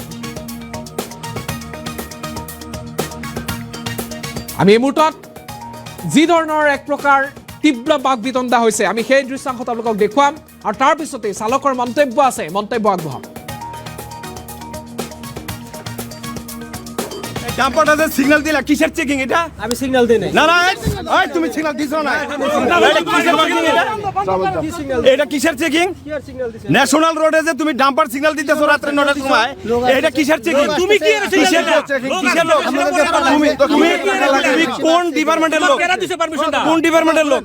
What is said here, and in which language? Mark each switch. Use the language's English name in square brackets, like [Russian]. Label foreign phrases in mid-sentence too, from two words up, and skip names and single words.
[Assamese] আমি এই মুহূৰ্তত যি ধৰণৰ এক প্ৰকাৰ তীব্ৰ বাক বিতণ্ডা হৈছে আমি সেই দৃশ্যাংশ আপোনালোকক দেখুৱাম আৰু তাৰ পিছতে চালকৰ মন্তব্য আছে, মন্তব্য আগবঢ়াম। [Bangla] ডাম্পারটা যে সিগন্যাল দিলা কিসের চেকিং এটা? আমি সিগন্যাল দেই নাই। না না এই তুমি সিগন্যাল দিছো না। এটা কিসের চেকিং? [English] national road [Bangla] যে তুমি ডাম্পার সিগন্যাল দিতেছো রাতে 9টার সময় এটা কিসের চেকিং? তুমি কি কিসের চেকিং? কিসের লোক? তুমি কোন ডিপার্টমেন্টের লোক? কেন দিছে পারমিশনটা? কোন ডিপার্টমেন্টের লোক?